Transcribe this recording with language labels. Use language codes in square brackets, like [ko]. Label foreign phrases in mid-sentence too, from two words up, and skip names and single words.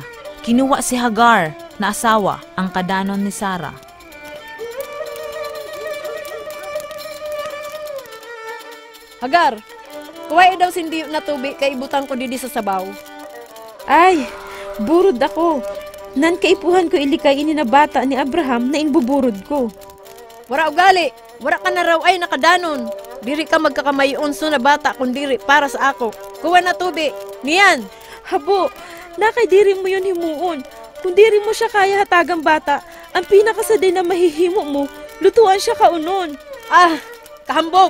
[msb] Kinuha si Hagar na asawa ang kadanon ni Sarah. Hagar, kuwai daw sindi na tubig kay ibutang ko didi sa sabaw. Ay, burod ako. Nan kaipuhan ko ilikay ini na bata ni Abraham na inbuburod ko. Wara ugali, wara ka na raw ay nakadanon. Diri ka magkakamayon so na bata kung diri para sa ako. Kuha na tubig, niyan. Habo, nakay diri mo yun himuon. Kung diri mo siya kaya hatagang bata, ang pinakasaday na mahihimo mo, lutuan siya kaunon. Ah, kahambog.